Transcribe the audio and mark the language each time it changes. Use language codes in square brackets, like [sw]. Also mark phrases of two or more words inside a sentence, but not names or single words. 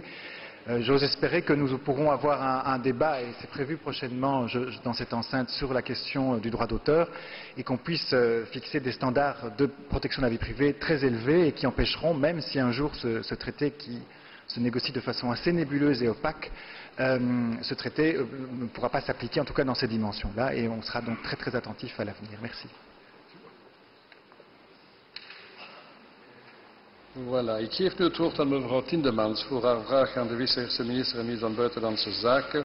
[fr] J'ose espérer que nous pourrons avoir un débat, et c'est prévu prochainement dans cette enceinte, sur la question du droit d'auteur, et qu'on puisse fixer des standards de protection de la vie privée très élevés et qui empêcheront, même si un jour ce traité qui se négocie de façon assez nébuleuse et opaque, ce traité ne pourra pas s'appliquer, en tout cas dans ces dimensions-là, et on sera donc très très attentif à l'avenir. Merci. Voilà, [nl] ik geef nu het woord aan mevrouw Tindemans voor haar vraag aan de vice-eerste minister en minister van Buitenlandse Zaken